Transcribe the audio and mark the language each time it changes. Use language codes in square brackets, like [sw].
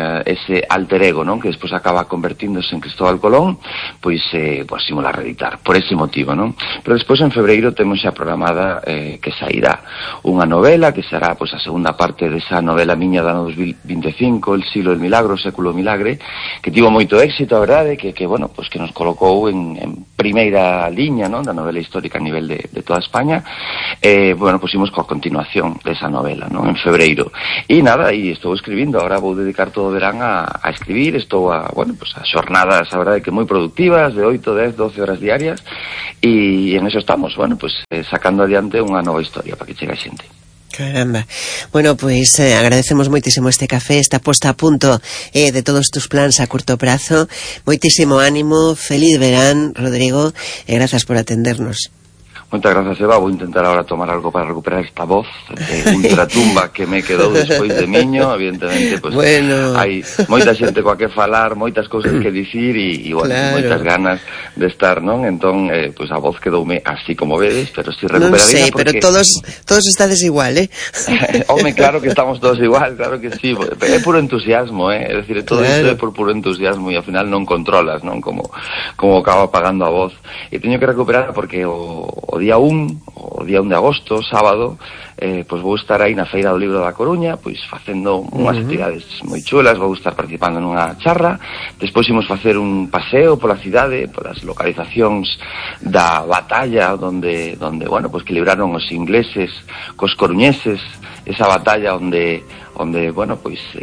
[es] ese alter ego, ¿no?, que después acaba convirtiéndose en Cristóbal Colón, pois pues, [gl] imola reeditar, [es] por ese motivo, ¿no? [gl] Pero después en febreiro temos xa programada que sairá unha novela, que será pues, a segunda parte desa novela miña do ano 2025, El siglo del milagro, século milagre, que tivo moito éxito, a verdade, que bueno, pues, que nos colocou en primeira liña, ¿no?, da novela histórica a nivel de toda España. Bueno, pues imos coa continuación desa novela, ¿no?, en febreiro. E nada, aí estou escribindo, agora vou dedicar todo o verán a escribir, estou a, bueno, pues a xornadas, a verdade, que moi productivas, de 8, 10, 12 horas diarias, e en eso estamos, bueno, pues sacando adiante unha nova historia para que chegue a xente. Caramba. Bueno, pues agradecemos moitísimo este café, esta posta a punto de todos tus plans a curto prazo. Moitísimo ánimo, feliz verán, Rodrigo, e grazas por atendernos. [es] Muchas gracias, Eva. Voy a intentar ahora tomar algo para recuperar esta voz de ultratumba que me quedó después de niño. Evidentemente, pues bueno, [gl] hay moita xente coa que falar, moitas cosas que dicir y bueno, claro, moitas ganas de estar, ¿no? Entonces, pues a voz quedoume así como vedes, pero sí recuperaría. [es] No sé, porque... [gl] pero todos estades igual, ¿eh? [es] Hombre, claro que estamos todos igual, claro que sí. Es puro entusiasmo, ¿eh? Es decir, todo claro, esto es por puro entusiasmo y al final no controlas, ¿no? [gl] Como acaba apagando a voz. Y teño que recuperarla porque o día 1 de agosto, sábado, pues vou estar aí na Feira do Libro da Coruña, pois facendo unhas actividades moi chulas, vou estar participando nunha charra, despois imos facer un paseo pola cidade, polas localizacións da batalla onde bueno, pois que libraron os ingleses cos coruñeses, esa batalla onde bueno, pois